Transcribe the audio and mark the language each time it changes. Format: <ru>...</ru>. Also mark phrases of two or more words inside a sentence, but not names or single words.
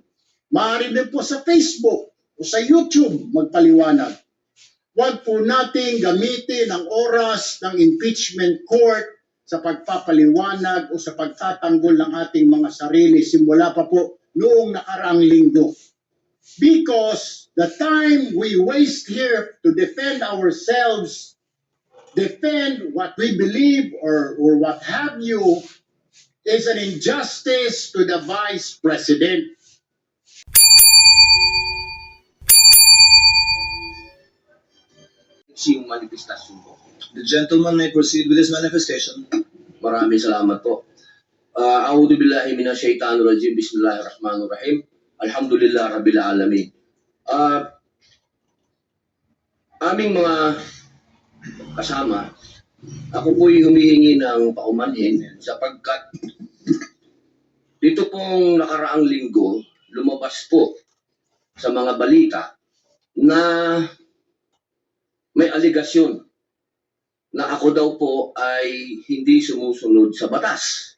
<tl>Maaari din po sa Facebook o sa YouTube magpaliwanag. Huwag po nating gamitin ang oras ng impeachment court sa pagpapaliwanag o sa pagtatanggol ng ating mga sarili simula pa po noong nakaraang linggo.</tl> <en>Because the time we waste here to defend ourselves, defend what we believe or what have you, is an injustice to the Vice President.</en> <tl>Yung manifestasyon po.</tl> <en>The gentleman may proceed with his manifestation.</en> <tl>Maraming salamat po.</tl> <ar>أعوذ بالله من الشيطان الرجيم بسم الله الرحمن الرحيم. الحمد لله رب العالمين.</ar> <tl>Aming mga kasama, ako po'y humihingi ng paumanhin sapagkat dito pong nakaraang linggo, lumabas po sa mga balita na may aligasyon na ako daw po ay hindi sumusunod sa batas.</tl>